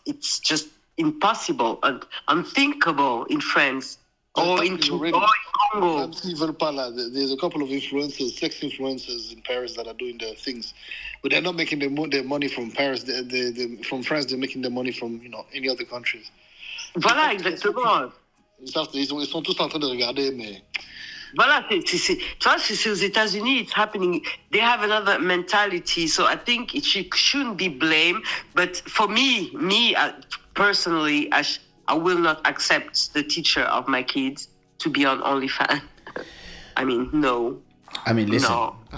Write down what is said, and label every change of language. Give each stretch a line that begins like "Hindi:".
English: It's just impossible and unthinkable in France or in Congo. There's a couple of influencers, sex influencers in Paris that are doing their things, but they're not making their money from Paris. From France, they're making their money from any other countries.
French: Voilà, exactement. Ils sont tous en train de regarder, mais Voilà, tu vois, c'est aux États-Unis,
English: it's happening. They have another mentality, so I think she shouldn't be blamed. But for me, personally, I will not accept the teacher of my kids to be on OnlyFans. I mean, no. I mean, listen, No.